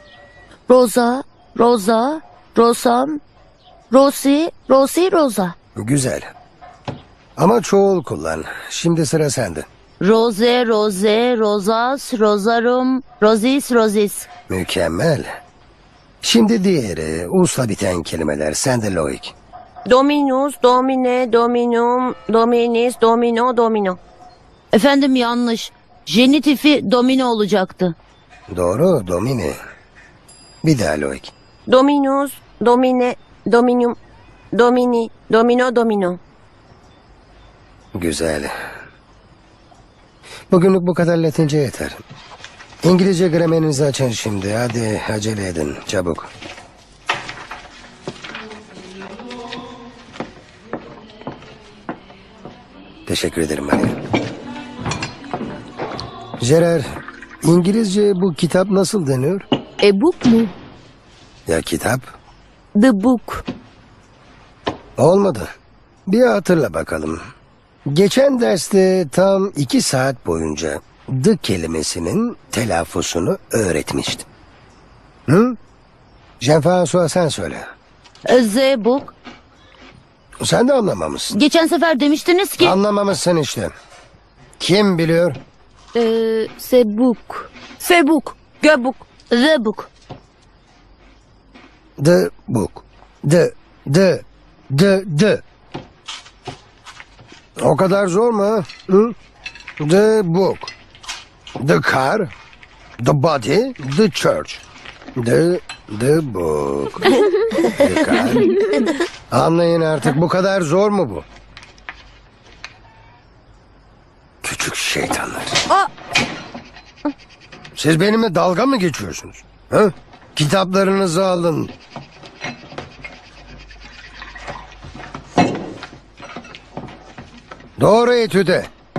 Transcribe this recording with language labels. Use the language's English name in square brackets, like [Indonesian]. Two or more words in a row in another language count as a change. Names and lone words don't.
[Latin] Rosa, Rosa, Rosam, Rosi, Rosi, Rosa. [Turkish] Güzel. Ama çoğul kullan. Şimdi sıra sende. [Latin] Rose, Rose, Rosas, Rosarum, Rosis, Rosis. [Turkish] Mükemmel. Şimdi diğeri, usla biten kelimeler. Sende Loik. [Latin] Dominus, domine, dominum, dominis, domino, domino. [Turkish] Efendim yanlış. Jenitifi domine olacaktı. Doğru, domini. Bir daha Loik. Dominus, domine, dominum, domini, domino, domino. Güzel. Bugünlük bu kadar Latince yeter. İngilizce gramerinizi açın şimdi. Hadi acele edin, çabuk. Teşekkür ederim Maria. Gerard, İngilizce bu kitap nasıl deniyor? Book mu? Ya kitap? [English] The book. [Turkish] Olmadı. Bir hatırla bakalım. Geçen derste tam 2 saat boyunca the kelimesinin telaffuzunu öğretmiştim. Hı? Jean-François sen söyle. [English] The book. [Turkish] Sen de anlamamışsın. Geçen sefer demiştiniz ki... Anlamamışsın işte. Kim biliyor? Sebuk. Sebuk, göbuk. [English] The book. The book. The. [Turkish] O kadar zor mu? Ha? Hı? [English] The book. The car. The body. The church. The book. The car. [Turkish] Anlayın artık, bu kadar zor mu bu? Küçük şeytanlar. Siz benimle dalga mı geçiyorsunuz? Ha? Kitaplarınızı alın. Doğru etüde.